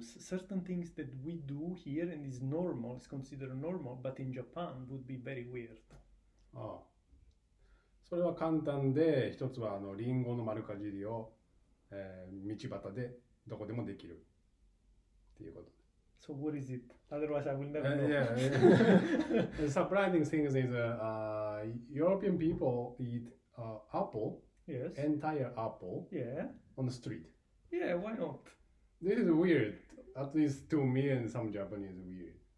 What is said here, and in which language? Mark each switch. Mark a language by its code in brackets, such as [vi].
[en] Certain things that we do here and is normal, is considered normal, but in Japan would be very weird. [ja] ああ、それは簡単で、一つはリンゴの丸かじりを、道端でどこでもできるっていうこと。 [en] So what is it? Otherwise, I will never know. Yeah. The surprising thing is European people eat apple, Yes. entire apple, Yeah. on the street. Yeah, why not? This is weird. At least to me and some Japanese weird.